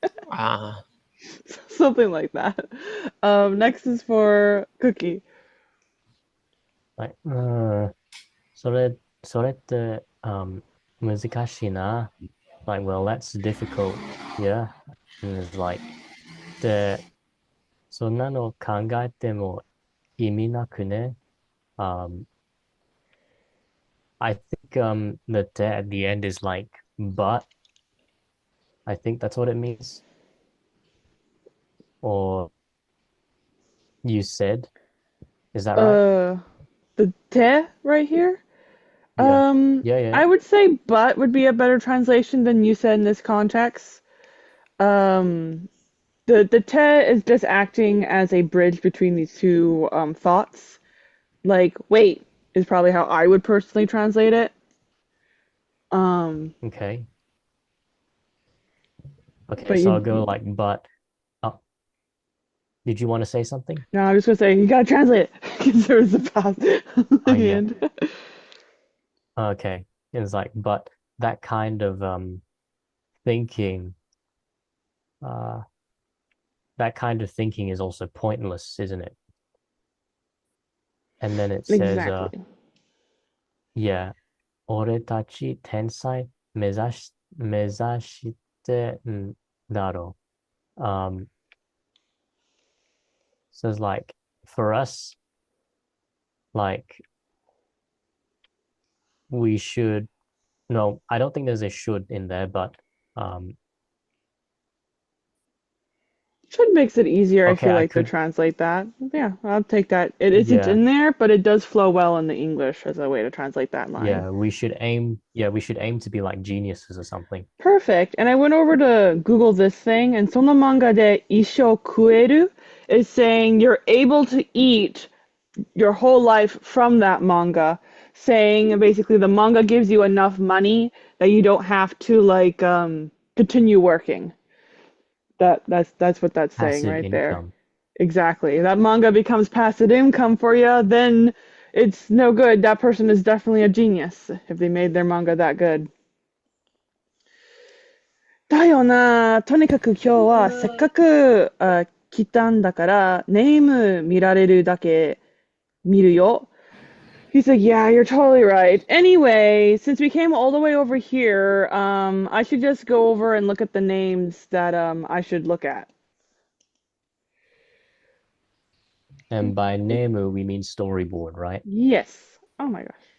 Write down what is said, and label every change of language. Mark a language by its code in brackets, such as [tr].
[en] ah, Something like that. Next is for Cookie. [ja] はい。それって、難しいな。 [en] Like, well, that's difficult. Yeah. And it's like, [ja] で、そんなの考えても意味なくね。 [en] Um, I think the te at the end is like, but I think that's what it means. Or you said, is that right? The te right here. Yeah. Yeah, yeah. I would say but would be a better translation than you said in this context. Um, the te is just acting as a bridge between these two thoughts. Like, wait, is probably how I would personally translate it. Um, Okay. Okay, but so I'll you, go like, but. Oh, did you want to say something? no, I'm just gonna say you gotta translate it because there was a pause at the Yeah. end. Okay. It's like, but that kind of thinking, uh, that kind of thinking is also pointless, isn't it? And then it says, Exactly. [ja] yeah, 俺たち天才目指してんだろう. [en] Says like, for us, like, we should, no, I don't think there's a should in there, but um, Should makes it easier, I Okay, feel I like, to could. translate that. Yeah, I'll take that. It isn't Yeah, in there, but it does flow well in the English as a way to translate that line. yeah. We should aim. Yeah, we should aim to be like geniuses or something. Perfect. And I went over to Google this thing, and [ja] その漫画で一生食える [en] is saying you're able to eat your whole life from that manga, saying basically the manga gives you enough money that you don't have to like continue working. That's what that's saying Passive right there. income. Exactly. That manga becomes passive income for you, then it's no good. That person is definitely a genius if they made their manga that good. [ja] だよな。とにかく今日はせっかく来たんだから、ネーム見られるだけ見るよ。 [en] He's like, yeah, you're totally right. Anyway, since we came all the way over here, I should just go over and look at the names that I should look at. And by Nemu, we mean storyboard, right? Yes. Oh my gosh.